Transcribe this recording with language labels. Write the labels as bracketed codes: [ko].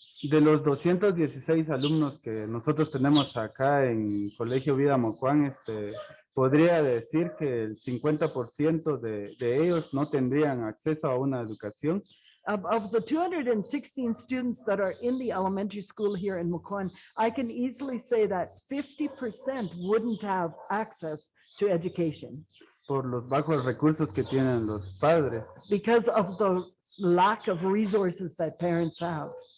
[es] De los 216 alumnos que nosotros tenemos acá en Colegio Vida Mocohán, podría decir que el 50% de ellos no tendrían acceso a una educación. [en] Of the 216 students that are in the elementary school here in Mocohán, I can easily say that 50% wouldn't have access to education [es] Por los bajos recursos que tienen los padres. [en] because of the lack of resources that parents have.